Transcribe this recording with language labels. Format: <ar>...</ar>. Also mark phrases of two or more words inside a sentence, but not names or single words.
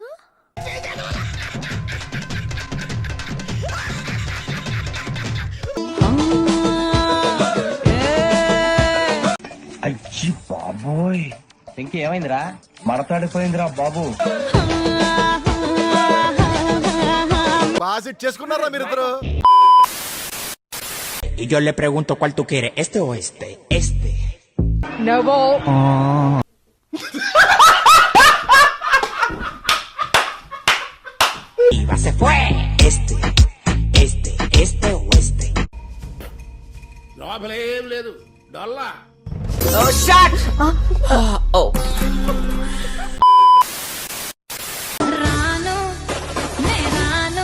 <te>అయ్యి బాబోయ్, ఇంకేమైందిరా? మడతాడిపోయిందిరా బాబు. బాగా సెట్ చేసుకున్నారా మీరిద్దరు?</te> <es>Y yo le pregunto cuál tú quieres, este o este. Este. No. Y va, se fue. Este o este.</es> <te>లోపలేం లేదు, డొల్లా.</te> <en>Oh shit. Oh.</en> <te>రాను నే రాను.</te>